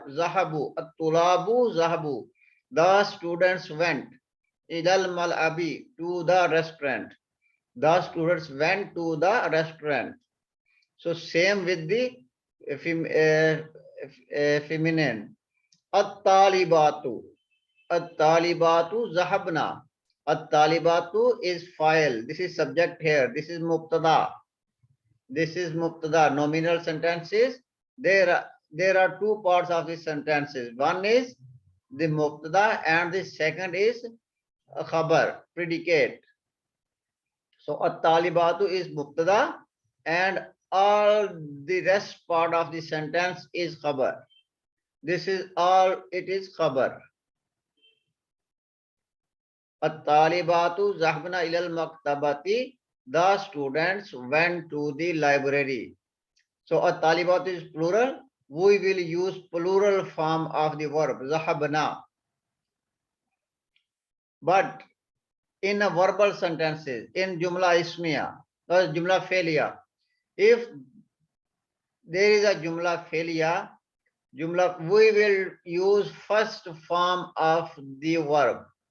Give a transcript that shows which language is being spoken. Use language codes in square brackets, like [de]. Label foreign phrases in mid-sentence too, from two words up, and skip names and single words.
[ar] ذهبوا. الطلاب ذهبوا. [en] The students went. [ar] إلى الملعب, [en] to the restaurant. The students went to the restaurant. So same with the feminine. [ar] الطالبات. الطالبات ذهبن. [en] At-talibatu is file. This is subject here. This is mubtada. Nominal sentences. There are two parts of the sentences. One is the mubtada and the second is a khabar, predicate. So at-talibatu is mubtada and all the rest part of the sentence is khabar. This is all, it is khabar. [ar] الطالبات ذهبن إلى المكتبة. [en] The students went to the library. So at-talibatu is plural. We will use plural form of the verb zahabna. But in a verbal sentences, in [ar] جملة اسمية [en] or [ar] جملة فعلية, [en] if there is a [ar] جملة فعلية, [en] we will use first form of the verb.